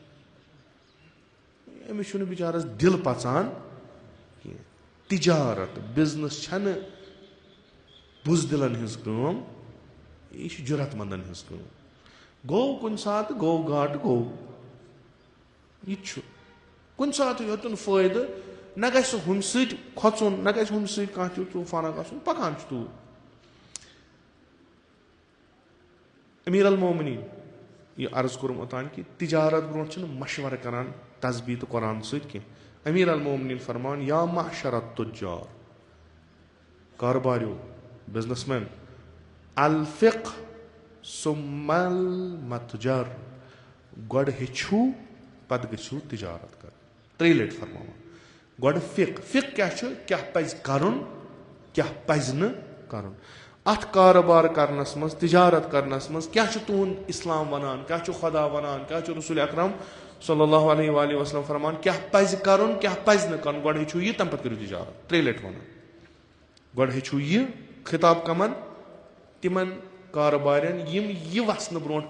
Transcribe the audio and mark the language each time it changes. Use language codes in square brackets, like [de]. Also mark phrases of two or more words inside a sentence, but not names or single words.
[ks] أمِس چھُنہٕ بِچارس دِل پژان کینٛہہ تِجارت بِزنس چھنہٕ بُزدِلن ہٕنٛز کٲم یہِ چھِ جُرت منٛدن ہٕنٛز کٲم گوٚو کُنہِ ساتہٕ گوٚو گاٹہٕ گوٚو یہِ تہِ چھُ کُنہِ ساتہٕ ہیوٚتُن فٲیدٕ نہ گژھِ سُہ ہُمہِ سۭتۍ کھۄژُن نہ گژھِ ہُمہِ سۭتۍ کانٛہہ تیُتھ طوٗفانا گژھُن پکان چھُ توٗرۍ امیٖر المومنیٖن یہِ عرض کوٚرُم اوٚتانۍ کہِ تِجارت برونٛٹھ چھِنہٕ مشورٕ کران تسبیٖح تہٕ قۄران سۭتۍ کینٛہہ امیٖر المومنیٖن فرمان [ar] یا معشر التُجار [ks] کارباریو [en] business man [ar] الفِق ثم المتجر [ks] گۄڈٕ ہیٚچھِو پتہٕ گٔژھِو تِجارت کرٕنۍ 3 لٹہِ فرماوان گۄڈٕ فِق کیٛاہ چھُ کیٛاہ پزِ کرُن کیٛاہ پزِ نہٕ کرُن اتھ کارٕبار کرنس منٛز تِجارت کرنس منٛز کیٛاہ چھُ تُہُنٛد اسلام ونان کیٛاہ چھُ خۄدا ونان کیٛاہ چھُ رسوٗل اکرم [ar] صلی اللہ علیہ وآلہ وسلم [ks] فرمان کیٛاہ پزِ کرُن کیٛاہ پزِ نہٕ کرُن گۄڈٕ ہیٚچھِو یہِ تمہِ پتہٕ کٔرِو تِجارت 3 لٹہِ ونان گۄڈٕ ہیٚچھِو یہِ خطاب کمن تِمن کارٕبارٮ۪ن یِم یہِ وسنہٕ برونٛٹھ